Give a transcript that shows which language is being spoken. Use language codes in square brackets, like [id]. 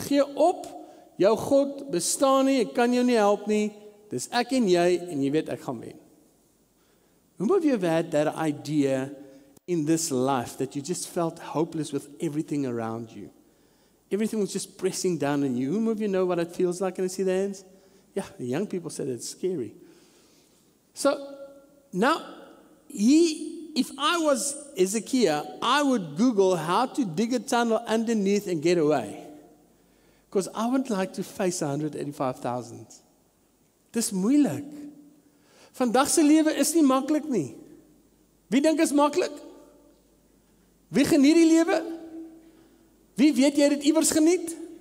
[af] Gee op, jou God bestaan nie, ek kan jou nie help nie. Dis ek en jy weet ek gaan wen. [en] Who of you have had that idea in this life that you just felt hopeless with everything around you? Everything was just pressing down on you. Who of you know what it feels like? Can I see the hands? Yeah, the young people said it's scary. So, Now, if I was Hezekiah, I would Google how to dig a tunnel underneath and get away. Because I would like to face 185,000. [af] Dis moeilik. Vandag se lewe is nie maklik nie. Wie dink is maklik? Wie geniet die lewe? Wie weet jy dit iewers geniet?